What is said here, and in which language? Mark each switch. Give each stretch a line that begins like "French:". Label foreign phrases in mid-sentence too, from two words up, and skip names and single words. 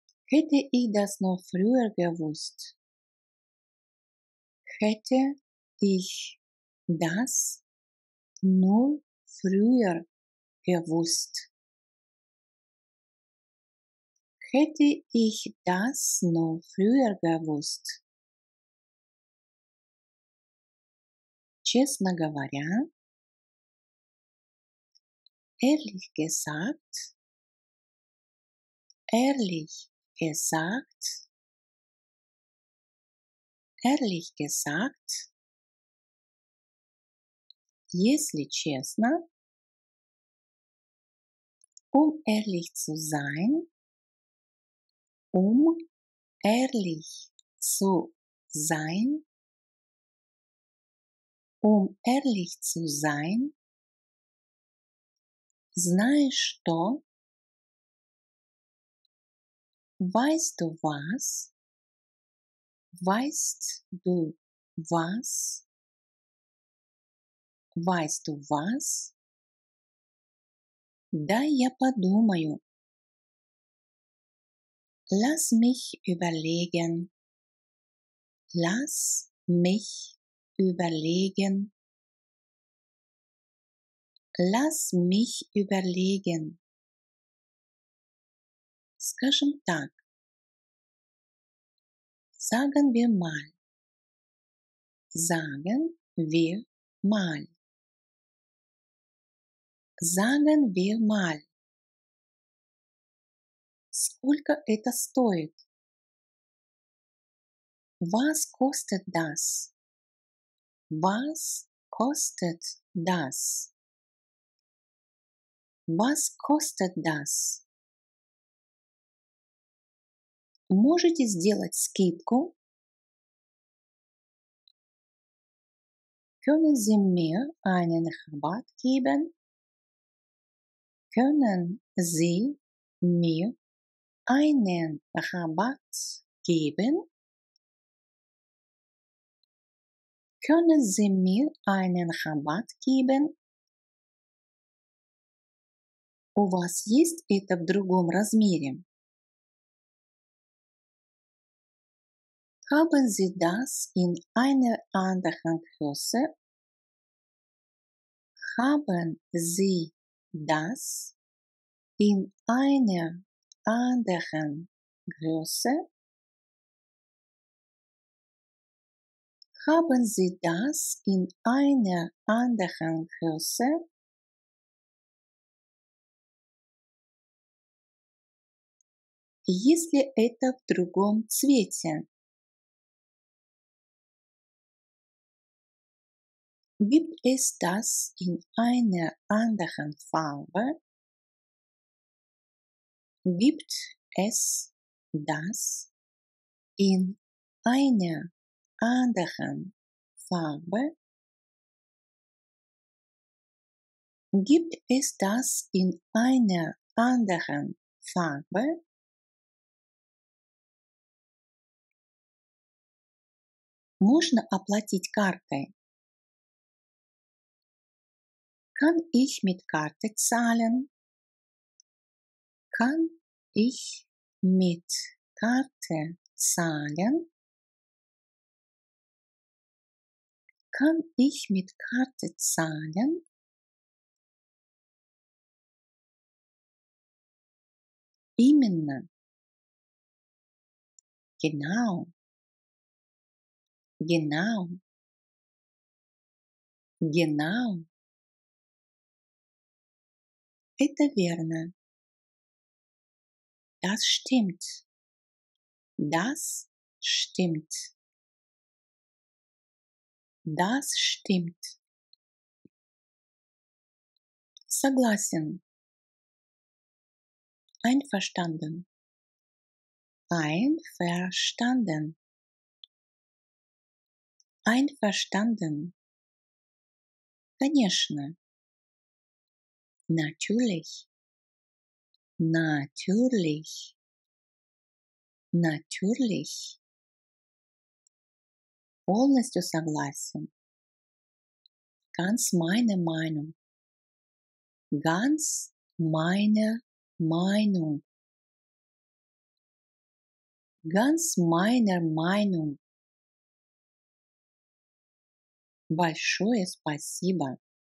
German: Hätte ich das noch früher gewusst, hätte ich das nur früher gewusst. Hätte ich das nur früher gewusst.
Russian: Честно говоря,
German: ehrlich gesagt, ehrlich gesagt, ehrlich gesagt,
Russian: если честно,
German: ehrlich zu sein, ehrlich zu sein, ehrlich zu sein,
Russian: знаешь что,
German: weißt du was, weißt du was, weißt du was,
Russian: дай я подумаю,
German: lass mich überlegen, lass mich überlegen, lass mich überlegen.
Russian: Скажем так,
German: sagen wir mal, sagen wir mal, sagen wir mal.
Russian: Сколько это стоит?
German: Was kostet das? Was kostet das? Was kostet das?
Russian: Можете сделать скидку?
German: Können Sie mir einen Rabatt geben? Können Sie mir einen Rabatt geben? Können Sie mir einen Rabatt geben?
Russian: У вас есть это в другом размере?
German: Haben Sie das in einer anderen Größe? Haben Sie das in einer anderen Größe? Haben Sie das in einer anderen Größe?
Russian: Если это в другом цвете?
German: Gibt es das in einer anderen Farbe? Gibt es das in einer anderen Farbe? Gibt es das in einer anderen Farbe?
Russian: Можно оплатить картой?
German: Kann ich mit Karte zahlen? Kann ich mit Karte zahlen? Kann ich mit Karte zahlen?
Russian: Именно.
German: Genau. Genau. Genau.
Russian: Это верно.
German: Das stimmt. Das stimmt. Das stimmt.
Russian: Согласен.
German: Einverstanden. Einverstanden. Einverstanden.
Russian: Конечно. Natürlich.
German: Natürlich. Natürlich.
Russian: Полностью согласен.
German: Ganz meine Meinung. Ganz meine Meinung. Ganz meiner Meinung.
Russian: Большое спасибо.